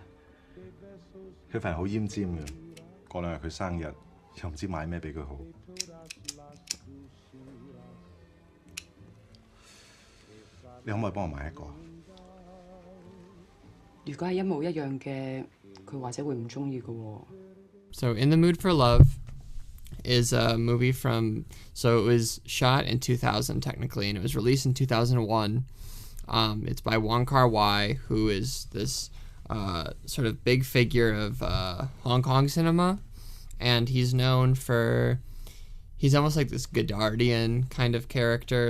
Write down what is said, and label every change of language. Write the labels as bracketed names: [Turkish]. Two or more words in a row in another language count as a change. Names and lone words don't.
[Cantonese] 佢份人好奄尖嘅，過兩日佢生日，又唔知買咩俾佢好。你可唔可以幫我買一個？如果係一模一樣嘅，佢或者會唔中意嘅喎。 [English] So In the Mood for Love is a movie from, so it was shot in 2000 technically, and it was released in 2001. It's by Wong Kar-wai, who is this sort of big figure of Hong Kong cinema, and he's known for, he's almost like this Goddardian kind of character.